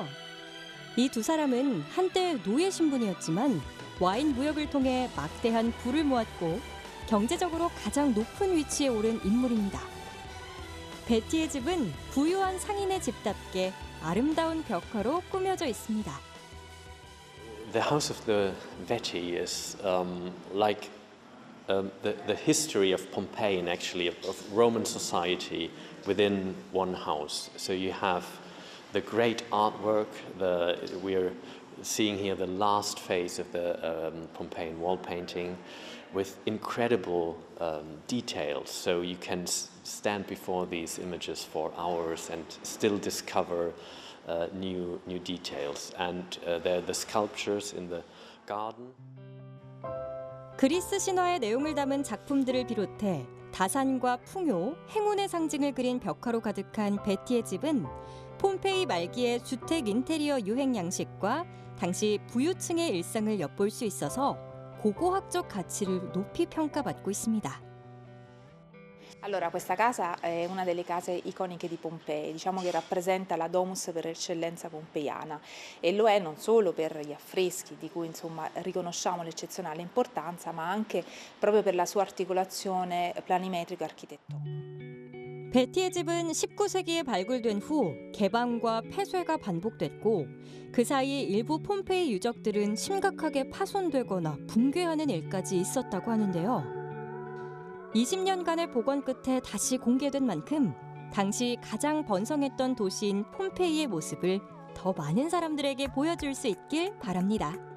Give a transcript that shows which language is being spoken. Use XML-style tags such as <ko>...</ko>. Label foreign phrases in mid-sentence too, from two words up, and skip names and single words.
<ko>이 두 사람은 한때 노예 신분이었지만 와인 무역을 통해 막대한 부를 모았고 경제적으로 가장 높은 위치에 오른 인물입니다. 베티의 집은 부유한 상인의 집답게 아름다운 벽화로 꾸며져 있습니다.</ko> <en>The house of the Veti is like the history of Pompeii and actually of Roman society within one house. So you have the great artwork. We are seeing here the last phase of the Pompeian wall painting with incredible details. So you can stand before these images for hours and still discover new details. And there are the sculptures in the garden.</en> <ko>그리스 신화의 내용을 담은 작품들을 비롯해 다산과 풍요, 행운의 상징을 그린 벽화로 가득한 베티의 집은 폼페이 말기의 주택 인테리어 유행 양식과 당시 부유층의 일상을 엿볼 수 있어서 고고학적 가치를 높이 평가받고 있습니다.</ko> <it>Allora, questa casa è una delle case iconiche di Pompei, diciamo che rappresenta la domus per eccellenza pompeiana e lo è non solo per gli affreschi di cui insomma riconosciamo l'eccezionale importanza, ma anche proprio per la sua articolazione planimetrica architettonica.</it> <ko>베티의 집은 19세기에 발굴된 후 개방과 폐쇄가 반복됐고 그 사이 일부 폼페이 유적들은 심각하게 파손되거나 붕괴하는 일까지 있었다고 하는데요. 20년간의 복원 끝에 다시 공개된 만큼 당시 가장 번성했던 도시인 폼페이의 모습을 더 많은 사람들에게 보여줄 수 있길 바랍니다.</ko>